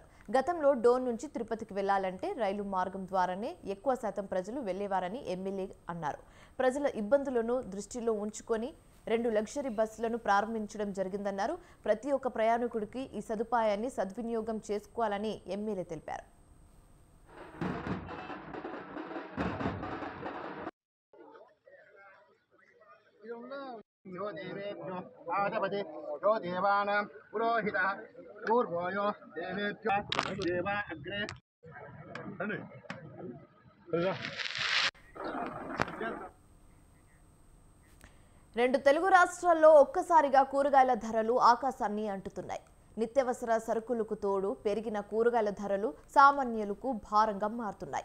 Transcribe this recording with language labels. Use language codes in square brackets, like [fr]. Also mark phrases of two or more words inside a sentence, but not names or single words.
[te] గతంలో డోన్ నుంచి తిరుపతికి వెళ్లాలంటే రైలు మార్గం ద్వారానే ఎక్కువ శాతం ప్రజలు వెళ్లేవారని ఎమ్మెల్యే అన్నారు. ప్రజల ఇబ్బందులను దృష్టిలో ఉంచుకొని 2 లగ్జరీ బస్సులను ప్రారంభించడం జరిగిందన్నారు. ప్రతి ఒక్క ప్రయాణికుడికి ఈ సదుపాయాన్ని సద్వినియోగం చేసుకోవాలని ఎమ్మెల్యే తెలిపారు. [sa] यो देवेभ्यो आदपति यो देवानां पुरोहितः पूर्वो यो देवेभ्यो देवा अग्रे [te] రెండు తెలుగు రాష్ట్రాల్లో ఒక్కసారిగా కూరగాయల ధరలు ఆకాశాన్ని అంటుతున్నాయి. నిత్యావసర సరుకులకు తోడు పెరిగిన కూరగాయల ధరలు సామాన్యులకు భారంగా మారుతున్నాయి.